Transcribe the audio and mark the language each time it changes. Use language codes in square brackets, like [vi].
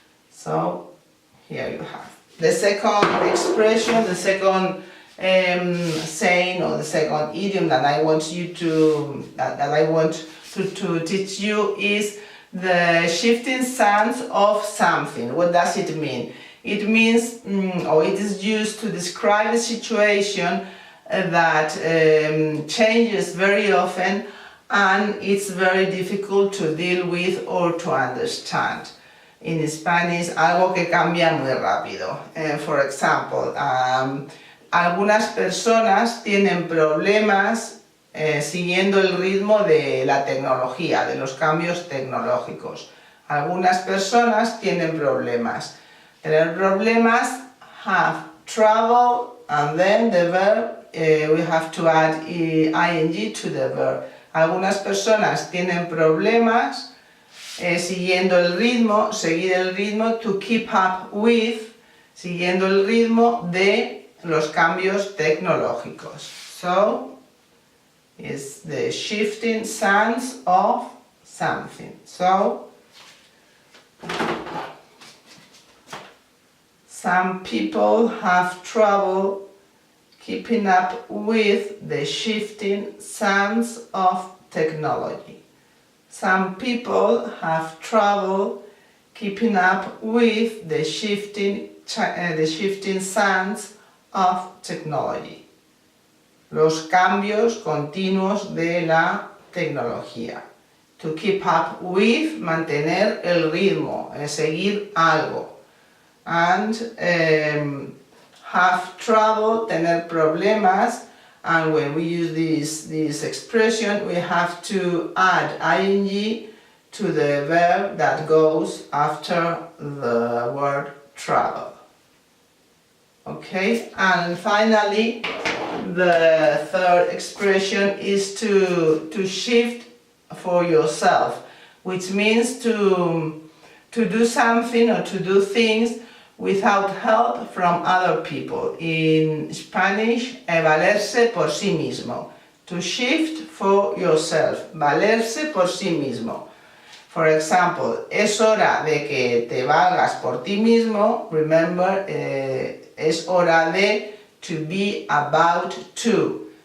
[en] So here you have the second expression, the second saying, or the second idiom that I want to teach you is the shifting sands of something. What does it mean? It means, or it is used to describe a situation that changes very often, and it's very difficult to deal with or to understand. In Spanish, [es] algo que cambia muy rápido. [en] For example, [es] algunas personas tienen problemas siguiendo el ritmo de la tecnología, de los cambios tecnológicos. Algunas personas tienen problemas. Tener problemas [en] have trouble, and then the verb, we have to add ing to the verb. [es] Algunas personas tienen problemas siguiendo el ritmo, seguir el ritmo, [en] to keep up with, [es] siguiendo el ritmo de los cambios tecnológicos. [en] So, it's the shifting sands of something. So, some people have trouble keeping up with the shifting sands of technology. Some people have trouble keeping up with the shifting sands of technology. [es] Los cambios continuos de la tecnología. [en] To keep up with, [es] mantener el ritmo, seguir algo. [en] And have trouble, [es] tener problemas, [en] and when we use this expression, we have to add ing to the verb that goes after the word trouble. Okay, and finally, the third expression is to shift for yourself, which means to do something or to do things without help from other people. In Spanish, [es] valerse por sí mismo. [en] To shift for yourself. [es] Valerse por sí mismo. [en] For example, [es] es hora de que te valgas por ti mismo. [en] Remember, [es] es hora de, [en] to be about to.